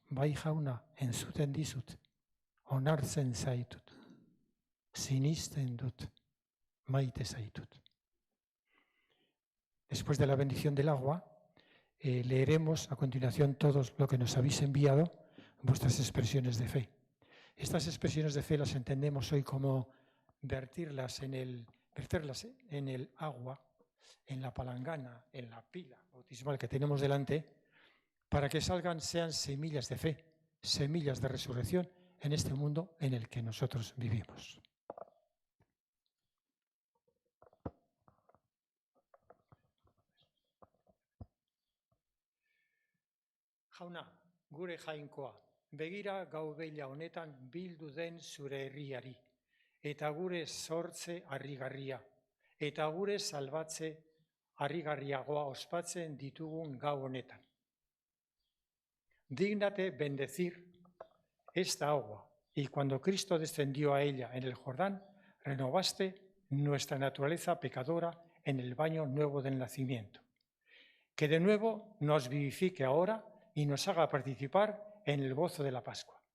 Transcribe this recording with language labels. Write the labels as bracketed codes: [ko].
[eu] Bai jauna entzuten dizut, onartzen zaitut, sinisten dut, maite zaitut. [es] Después de la bendición del agua, leeremos a continuación todos lo que nos habéis enviado, vuestras expresiones de fe. Estas expresiones de fe las entendemos hoy como vertirlas en el verterlas en el agua, en la palangana, en la pila bautismal que tenemos delante, para que sean semillas de fe, semillas de resurrección en este mundo en el que nosotros vivimos. [eu] Jauna, gure jainkoa, begira gau beila honetan bildu den zure herriari, eta gure sortze harrigarria, eta gure salbatze harrigarriagoa ospatzen ditugun gau honetan. [es] Dígnate bendecir esta agua, y cuando Cristo descendió a ella en el Jordán, renovaste nuestra naturaleza pecadora en el baño nuevo del nacimiento. Que de nuevo nos vivifique ahora y nos haga participar en el gozo de la Pascua.